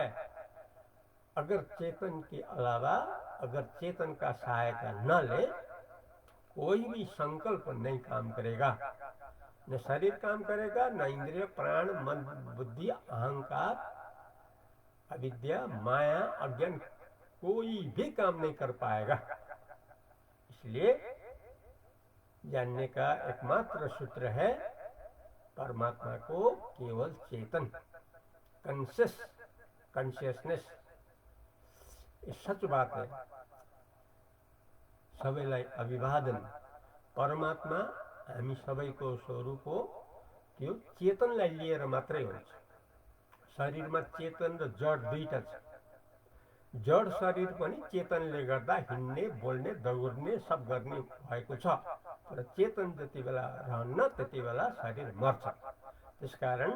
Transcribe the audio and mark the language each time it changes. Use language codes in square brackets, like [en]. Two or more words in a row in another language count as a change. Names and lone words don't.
[hi] अगर चेतन के अलावा, अगर चेतन का सहायता न ले, कोई भी संकल्प नहीं काम करेगा, न शरीर काम करेगा, न इंद्रिय प्राण मन बुद्धि अहंकार अविद्या माया अज्ञान, कोई भी काम नहीं कर पाएगा। इसलिए जानने का एकमात्र सूत्र है परमात्मा को केवल चेतन, कॉन्शियसनेस। ये सच बात है। [ne] सबैलाई अभिवादन, परमात्मा हामी सबैको स्वरूप हो, त्यो चेतनलाई लिएर मात्रै हुन्छ। शरीरमा चेतन र जड दुईटा छ। जड शरीर पनि चेतनले गर्दा हिँड्ने बोल्ने दगुर्ने सब गर्ने भएको छ, तर चेतन जति बेला रहन्न त्यति बेला शरीर मर्छ।